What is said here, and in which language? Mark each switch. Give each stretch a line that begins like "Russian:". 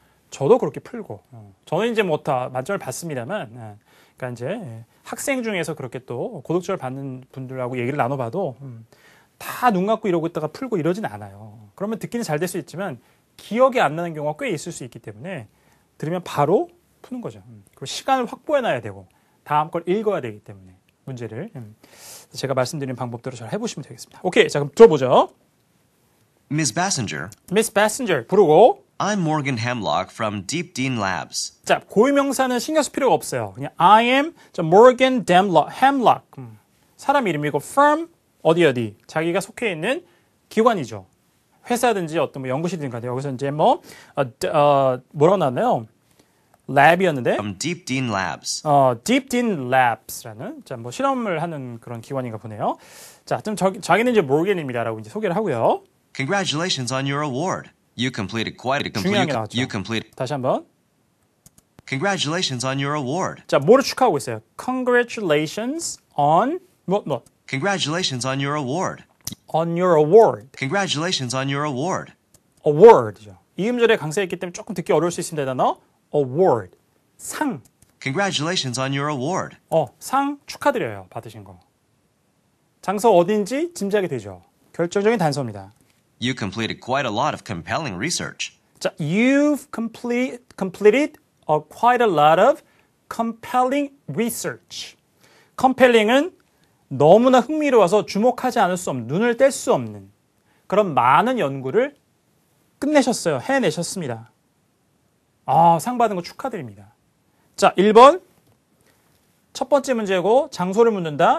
Korean: 저도 그렇게 풀고 저는 이제 뭐 다 만점을 받습니다만 그러니까 이제 학생 중에서 그렇게 또 고득점을 받는 분들하고 얘기를 나눠봐도 다 눈 감고 이러고 있다가 풀고 이러진 않아요. 그러면 듣기는 잘 될 수 있지만 기억이 안 나는 경우가 꽤 있을 수 있기 때문에 들으면 바로 푸는 거죠. 그리고 시간을 확보해놔야 되고 다음 걸 읽어야 되기 때문에 문제를 제가 말씀드린 방법대로 잘 해보시면 되겠습니다. 오케이, 자 그럼 들어보죠.
English: Miss Bassinger.
Korean: Miss Bassinger 부르고
English: I'm Morgan Hemlock from Deep Dean Labs.
Korean: 자 고유명사는 신경 쓸 필요가 없어요. 그냥 I am Morgan Hemlock 사람 이름이고 from 어디 자기가 속해 있는 기관이죠. 회사든지 어떤 뭐 연구실이든가 여기서 이제 뭐 뭐라고 나왔나요? 랩이었는데
English: From Deep Dean Labs.
Korean: Deep Dean Labs라는 자 뭐 실험을 하는 그런 기관인가 보네요. 자, 좀 자기는 이제 모르겐입니다라고 이제 소개를 하고요.
English: Congratulations on your award. You completed quite a
Korean: 중요한 게 나왔죠.
English: You completed.
Korean: 다시 한번.
English: Congratulations on your award.
Korean: 자, 뭐를 축하하고 있어요?
English: Congratulations on 뭐. Congratulations on your award. On your award. Congratulations on your award.
Korean: Award죠. 이음절에 강세했기 때문에 조금 듣기 어려울 수 있습니다. 단어 award. 상.
English: Congratulations on your award.
Korean: 상 축하드려요. 받으신 거. 장소 어딘지 짐작이 되죠. 결정적인 단서입니다.
English: You completed quite a lot of compelling research. 자, you've completed quite a lot of compelling research.
Korean: compelling은 너무나 흥미로워서 주목하지 않을 수 없는, 눈을 뗄 수 없는 그런 많은 연구를 끝내셨어요. 해내셨습니다. 상 받은 거 축하드립니다. 자, 1번. 첫 번째 문제고 장소를 묻는다.